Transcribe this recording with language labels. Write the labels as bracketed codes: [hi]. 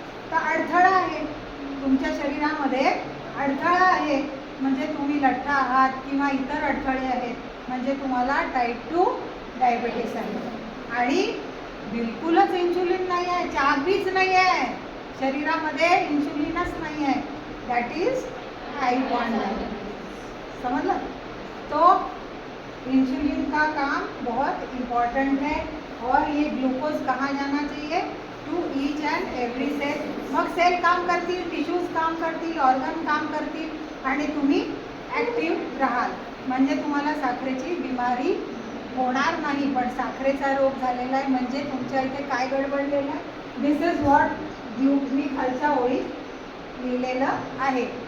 [mr] तर अडथळा आहे तुमच्या शरीरामध्ये. अडथळा आहे म्हणजे तुम्ही लठ्ठ आहात किंवा इतर अडथळे आहेत म्हणजे तुम्हाला टाईप 2 डायबिटीस आहे. आणि बिलकुलच इन्सुलिन नाही आहे, चाबीच नाही आहे शरीरामध्ये, इन्सुलिनच नाही आहे. [en] That is type 1 diabetes. समझला? [hi] तो इंसुलिन का काम बहुत इम्पॉर्टेंट है. और ये ग्लूकोज कहाँ जाना चाहिए? [en] To each and every cell. [mr] मग सेल काम करतील, टिश्यूज काम करतील, ऑर्गन काम करतील आणि तुम्ही ॲक्टिव्ह राहाल. म्हणजे तुम्हाला साखरेची बिमारी होणार नाही. पण साखरेचा रोग झालेला आहे म्हणजे तुमच्या इथे काय गडबडलेलं आहे? [en] this is what [mr] मी खालच्या ओळीत लिहिलेलं आहे.